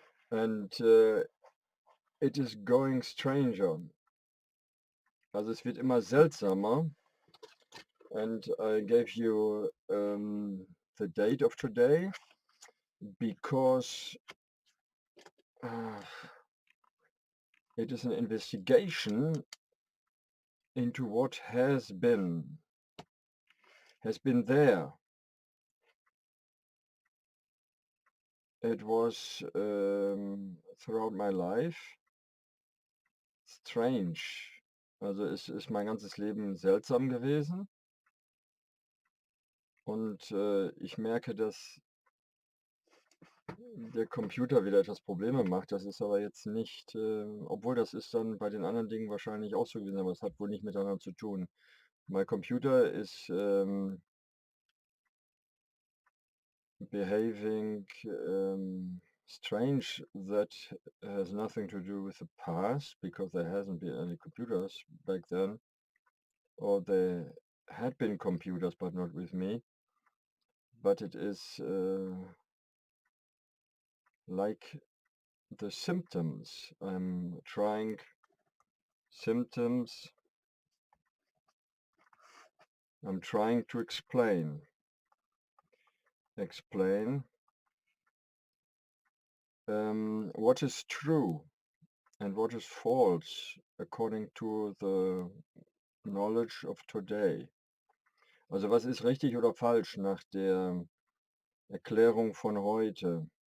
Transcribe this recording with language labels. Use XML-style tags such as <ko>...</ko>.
<en>And it is going stranger.</en> <de>Also es wird immer seltsamer.</de> <en>And I gave you the date of today because it is an investigation into what has been there. It was throughout my life strange.</en> <de>Also es ist mein ganzes Leben seltsam gewesen. Und ich merke, dass der Computer wieder etwas Probleme macht. Das ist aber jetzt nicht, obwohl das ist dann bei den anderen Dingen wahrscheinlich auch so gewesen, aber es hat wohl nicht miteinander zu tun.</de> <en>My computer is behaving strange. That has nothing to do with the past because there hasn't been any computers back then, or there had been computers but not with me, but it is like the symptoms. I'm trying symptoms. I'm trying to explain what is true and what is false according to the knowledge of today.</en> <de>Also was ist richtig oder falsch nach der Erklärung von heute?</de>